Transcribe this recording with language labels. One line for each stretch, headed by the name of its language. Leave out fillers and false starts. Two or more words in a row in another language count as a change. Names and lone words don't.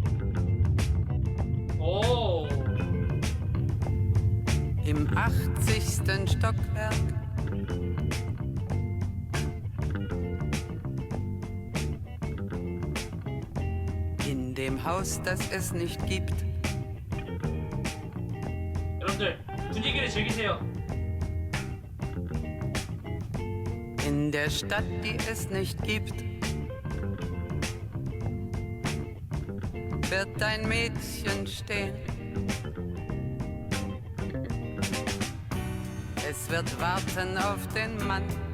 German: 오. Im 80. 80. Stockwerk. In dem Haus, das es nicht gibt.
Korean: 여러분들 분위기를 즐기세요.
German: In der Stadt, die es nicht gibt. Wird ein Mädchen stehen. Es wird warten auf den Mann.